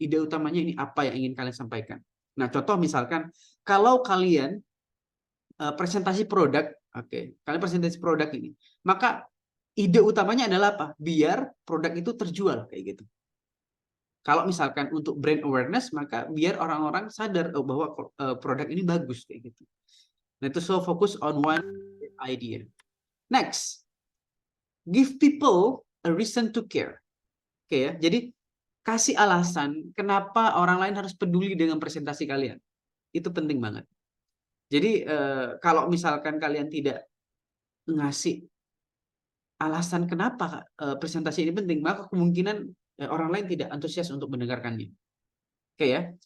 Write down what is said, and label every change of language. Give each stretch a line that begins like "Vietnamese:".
Indonesian: Ide utamanya ini apa yang ingin kalian sampaikan. Nah, contoh misalkan kalau kalian presentasi produk, oke, kalian presentasi produk ini, maka ide utamanya adalah apa? Biar produk itu terjual kayak gitu. Kalau misalkan untuk brand awareness, maka biar orang-orang sadar bahwa produk ini bagus kayak gitu. Nah, itu
English: so fokus on one idea. Next, give people a reason to care.
Indonesian: Oke ya, jadi kasih alasan kenapa orang lain harus peduli dengan presentasi kalian. Itu penting banget. Jadi kalau misalkan kalian tidak ngasih alasan kenapa presentasi ini penting, maka kemungkinan orang lain tidak antusias untuk mendengarkannya. Oke ya.